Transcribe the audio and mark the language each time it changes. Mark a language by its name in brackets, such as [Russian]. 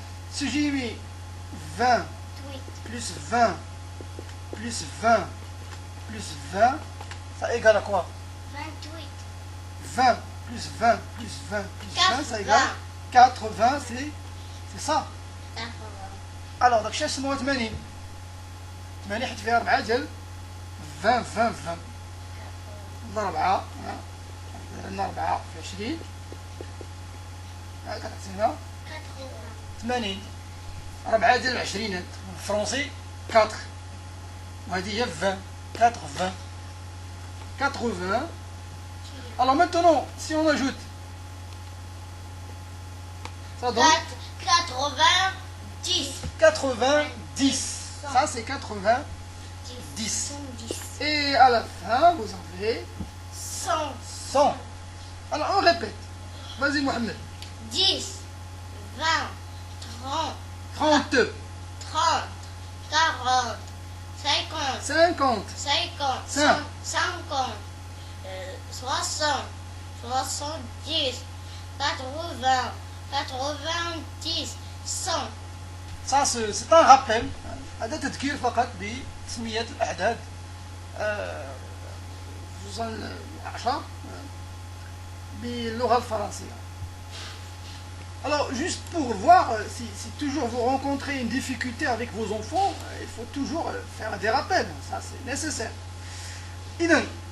[French] Si j'ai mis 20 plus 20 plus 20 plus 20, ça égale à quoi? 28. 20 plus 20, plus 20, plus 20, ça égale 80, c'est ça. Alors, donc, [Arabic] شاش سموها 80 80 حيت فيها 4 ديال 20 20 20 ضرب 4 درنا 4 في 20 كتعطينا 80 4 ديال 20 بالفرنسي 4 وهذه هي 20 80 80. [French] Alors maintenant, si on ajoute, ça donne 90. 90. Ça c'est 90. Et à la fin, vous avez 100. 100. Alors on répète. Vas-y Mohamed. 10, 20, 30, 30, 30, 40, 50, 50, 50, Cinq. 50, 60, 70, 80, 90, 100. ça c'est un rappel. [Arabic] هذا تذكير فقط بتسمية الأعداد خصوصا 10 باللغة الفرنسية. [French] Alors, juste pour voir, si toujours vous rencontrez une difficulté avec vos enfants, il faut toujours faire des rappels, ça c'est nécessaire. Idem.